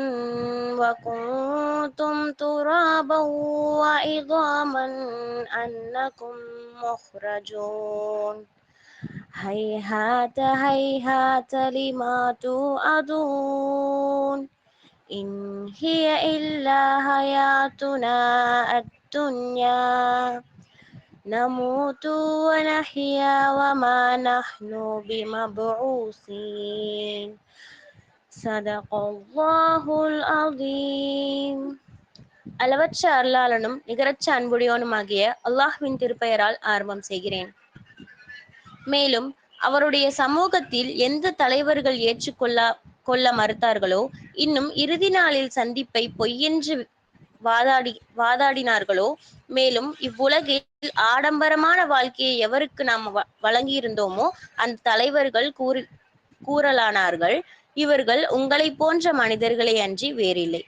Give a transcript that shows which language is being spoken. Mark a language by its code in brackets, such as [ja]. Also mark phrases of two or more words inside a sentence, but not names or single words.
[ar] وكنتم ترابا وعظاما أنكم مخرجون هيهات هيهات لما توعدون إن هي إلا حياتنا الدنيا نموت ونحيا وما نحن بمبعوثين صدق الله العظيم. [ta] அளவற்ற அருளாளனும் நிகரற்ற அன்புடையோனுமாகிய அல்லாஹ்வின் திருப்பெயரால் ஆரம்பம் செய்கிறேன். மேலும் அவருடைய சமூகத்தில் எந்த தலைவர்கள் கொள்ள மறுத்தார்களோ, இன்னும் இறுதி நாளில் சந்திப்பை பொய்யென்று வாதாடினார்களோ, மேலும் இவ்வுலகில் ஆடம்பரமான வாழ்க்கையை எவருக்கு நாம் வழங்கியிருந்தோமோ அந்த தலைவர்கள் கூறலானார்கள், இவர்கள் உங்களை போன்ற மனிதர்களை அன்றி வேறில்லை.